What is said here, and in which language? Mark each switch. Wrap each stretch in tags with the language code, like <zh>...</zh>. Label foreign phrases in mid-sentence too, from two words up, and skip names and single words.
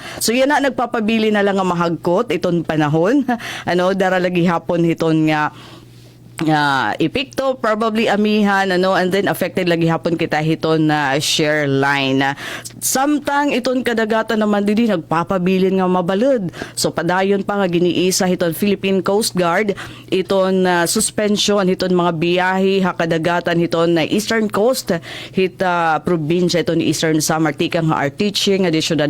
<war>So yan na nagpapabili na lang nga mahagkot iton panahon. Dara lagi hapon hiton nga epekto probably amihan</war> <en>and then affected</en> <war>lagi hapon kita hiton na share line samtang iton kadagatan naman didi nagpapabilin nga mabalud so padayon pa nga giniisa hiton Philippine Coast Guard iton suspension hiton mga biyahe ha kadagatan hiton na Eastern Coast hita probinsya iton Eastern Samar tikang nga Artiche nga di syudad</war>